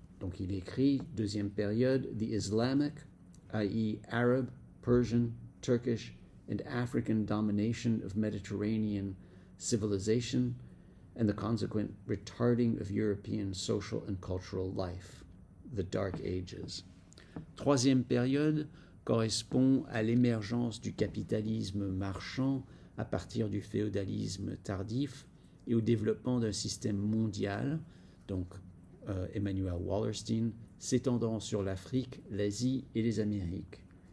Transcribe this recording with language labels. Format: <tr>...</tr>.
<fr>Donc il écrit, deuxième période,</fr> <en>the Islamic, i.e. Arab, Persian, Turkish, and African domination of Mediterranean civilization and the consequent retarding of European social and cultural life, the Dark Ages.</en> <fr>Troisième période correspond à l'émergence du capitalisme marchand à partir du féodalisme tardif et au développement d'un système mondial, donc Emmanuel Wallerstein, s'étendant sur l'Afrique, l'Asie et les Amériques.</fr>